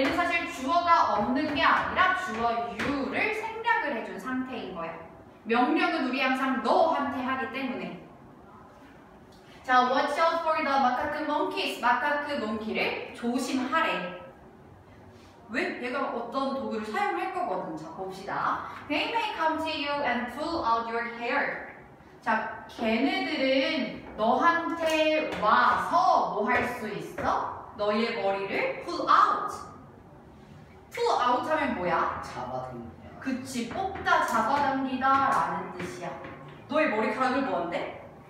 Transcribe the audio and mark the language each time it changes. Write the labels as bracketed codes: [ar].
[ko] 얘는 사실 주어가 없는 게 아니라 주어 you를 생략을 해준 상태인 거야. 명령은 우리 항상 너한테 하기 때문에. [en] 자, watch out for the macaque monkeys. [ko] 마카크 몽키를 조심하래. 왜? 얘가 어떤 도구를 사용할 거거든. 자, 봅시다. [en] They may come to you and pull out your hair. [ko] 자, 걔네들은 너한테 와서 뭐 할 수 있어? 너의 머리를 pull out. pull out 하면 뭐야? 잡아당기다. 그치, 뽑다, 잡아당기다 라는 뜻이야. 너의 머리카락을 뭐한대?